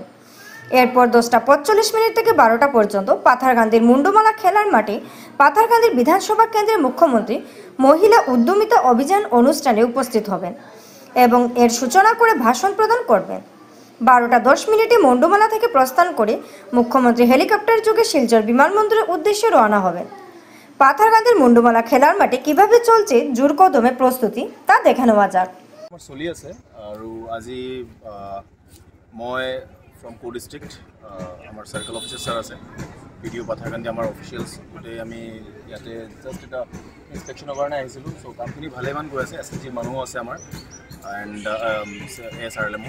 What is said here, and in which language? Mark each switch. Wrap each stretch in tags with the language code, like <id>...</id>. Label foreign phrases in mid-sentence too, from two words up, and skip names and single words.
<bn>এরপর 10:45 থেকে 12টা পর্যন্ত পাথারকান্দির মুন্ডমালা খেলার মাঠে পাথারকান্দির বিধানসভা কেন্দ্রের মুখ্যমন্ত্রী মহিলা উদ্যমিতা অভিযান অনুষ্ঠানে উপস্থিত হবেন এবং এর সূচনা করে ভাষণ প্রদান করবেন। 12:10 মুন্ডমালা থেকে প্রস্থান করে মুখ্যমন্ত্রী হেলিকপ্টার যোগে শিলচর বিমানবন্দরের উদ্দেশ্যে রওনা হবেন। পাথারকান্দির মুন্ডমালা খেলার মাঠে কিভাবে চলছে জোর কদমে প্রস্তুতি, তা দেখে নেওয়া যাক।</bn> <as>চলি আছে আৰু আজি মই</as> <en>from co district</en> <as>আমাৰ</as> <en>circle officer sir</en> <as>আছে, ভিডিঅ' পাথাৰকান্দি আমাৰ অফিচিয়েলছ গোটেই আমি ইয়াতে জাষ্ট এটা ইনস্পেকশ্যনৰ কাৰণে আহিছিলোঁ। চ' কামখিনি ভালেমান গৈ আছে, এছ এছ জি মানুহো আছে আমাৰ এণ্ড এছ আৰ এল এমৰ।</as>